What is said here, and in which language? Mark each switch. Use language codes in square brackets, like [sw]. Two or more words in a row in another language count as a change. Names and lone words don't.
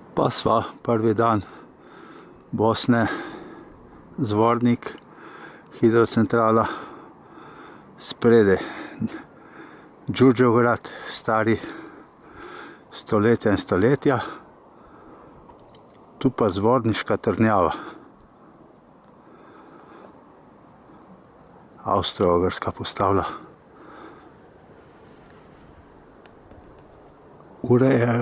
[sl] sva prvi dan Bosne, Zvornik, hidrocentrala, sprede Đurđevgrad, stari stoletja in stoletja, tu pa Zvorniška trdnjava, Avstro-Ogrska postavlja. Urejajo.